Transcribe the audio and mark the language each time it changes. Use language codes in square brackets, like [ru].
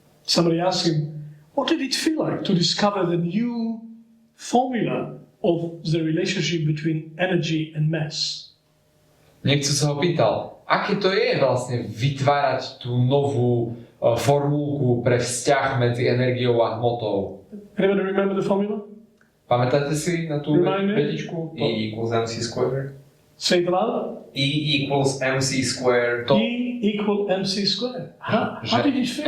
[en] Somebody asked him, what did it feel like to discover the new formula of the relationship between energy and mass? [sk] Niekto sa ho pýtal, aké to je vlastne vytvárať tú novú formulku pre vzťah medzi energiou a hmotou. [en] Anybody remember the formula? [sk] Pamätáte si na tú vedičku? [en] E equals mc squared. Say it aloud. E equals mc squared. E equal mc squared. How did it feel?